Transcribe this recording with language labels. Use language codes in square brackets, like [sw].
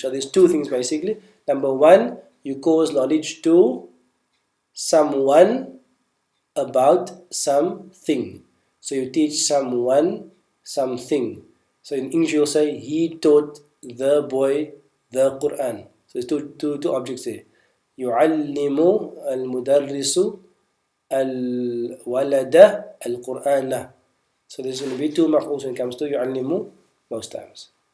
[en] So there's two things basically. Number 1, you cause knowledge to someone about something. So you teach someone something. So in English you'll say, he taught the boy the Quran. So there's two objects there. [ar] يعلم المدرس الولد القرآن. [en] So there's going to be two maf'uls when it comes to يعلم most times.